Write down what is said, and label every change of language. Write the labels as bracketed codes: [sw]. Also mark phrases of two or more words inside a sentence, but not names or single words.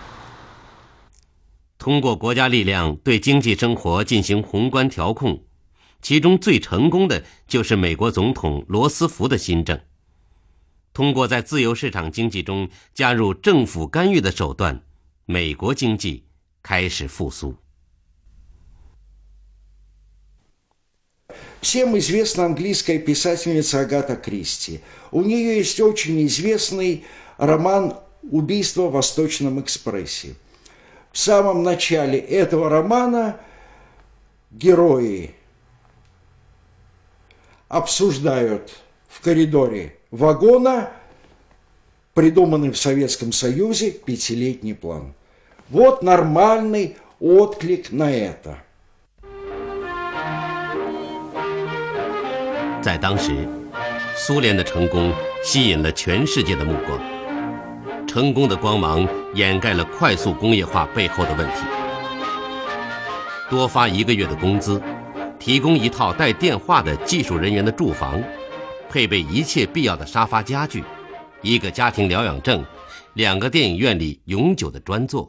[zh] 通过国家力量对经济生活进行宏观调控，其中最成功的就是美国总统罗斯福的新政。通过在自由市场经济中加入政府干预的手段，美国经济开始复苏。 [ru] Всем известна английская писательница Агата Кристи. У нее есть очень известный роман «Убийство в Восточном экспрессе». В самом начале этого романа герои обсуждают в коридоре вагона придуманный в Советском Союзе 5-летний план. Вот нормальный отклик на это. [zh] 在当时，苏联的成功吸引了全世界的目光。成功的光芒掩盖了快速工业化背后的问题。多发1个月的工资，提供一套带电话的技术人员的住房，配备一切必要的沙发家具，1个家庭疗养证，2个电影院里永久的专座。